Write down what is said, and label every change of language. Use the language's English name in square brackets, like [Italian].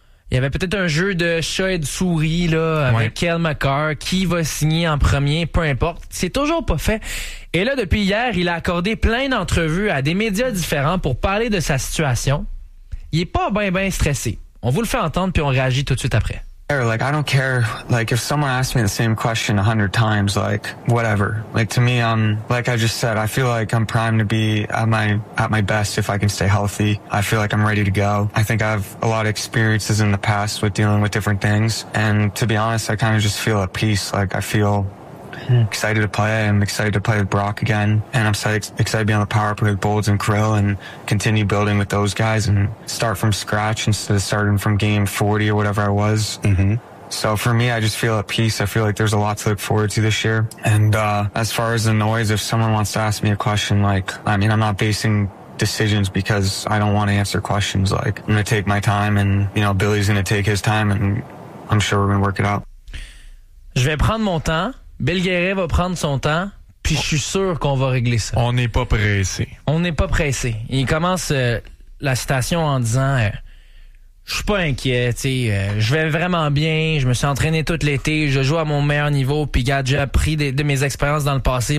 [French] Il y avait peut-être un jeu de chat et de souris là avec Kel McCarr. Qui va signer en premier, peu importe. C'est toujours pas fait. Et là, depuis hier, il a accordé plein d'entrevues à des médias différents pour parler de sa situation. Il est pas ben ben stressé. On vous le fait entendre, puis on réagit tout de suite après. [English] Like, I don't care, like, if someone asks me the same question 100 times, like, whatever. Like, to me, like I just said, I feel like I'm primed to be at my best if I can stay healthy. I feel like I'm ready to go. I think I have a lot of experiences in the past with dealing with different things. And to be honest, I kind of just feel at peace. Like, I feel excited to play. I'm excited to play with Brock again. And I'm excited to be on the power play with Bolds and Krill and continue building with those guys and start from scratch instead of starting from game 40 or whatever I was. Mm-hmm. So for me, I just feel at peace. I feel like there's a lot to look forward to this year. And as far as the noise, if someone wants to ask me a question, like, I mean, I'm not basing decisions because I don't want to answer questions. Like, I'm going to take my time and, you know, Billy's going to take his time and I'm sure we're going to work it out. [French] Je vais prendre mon temps. Bill Guerin va prendre son temps, puis je suis sûr qu'on va régler ça. On n'est pas pressé. On n'est pas pressé. Il commence la citation en disant « Je suis pas inquiet, tu sais, je vais vraiment bien, je me suis entraîné tout l'été, je joue à mon meilleur niveau, puis gars, j'ai appris de mes expériences dans le passé.